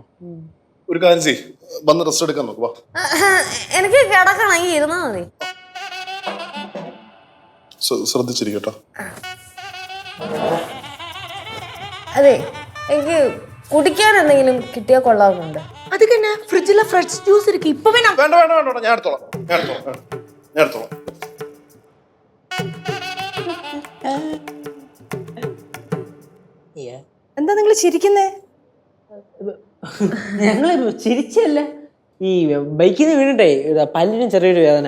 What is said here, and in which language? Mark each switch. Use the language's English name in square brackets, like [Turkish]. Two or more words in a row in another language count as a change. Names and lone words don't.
[Malayalam] ഒരു കാര്യം ചെയ്യ്, വന്ന് റെസ്റ്റ് എടുക്കാൻ നോക്കുക. എനിക്ക് കിടക്കണമെങ്കിൽ ഇരുന്നാ മതി. ശ്രദ്ധിച്ചിരിക്കട്ടോ. അതെ, എനിക്ക് കുടിക്കാൻ എന്തെങ്കിലും കിട്ടിയാൽ കൊള്ളാവുന്നുണ്ട്. [Tamil] அதுக்கு என்ன ஃப்ரிட்ஜ்ல ஃப்ரெஷ் ஜூஸ் இருக்கு, இப்ப வேணா. [Malayalam] വേണ്ട വേണ്ട വേണ്ട, ഞാൻ എടുത്തോളാം. എന്താ നിങ്ങൾ ചിരിക്കുന്നേ? ഞങ്ങള് ചിരിച്ചല്ല, ഈ ബൈക്കിൽ നിന്ന് വീണിട്ടേ പല്ലിനും ചെറിയൊരു വേദന.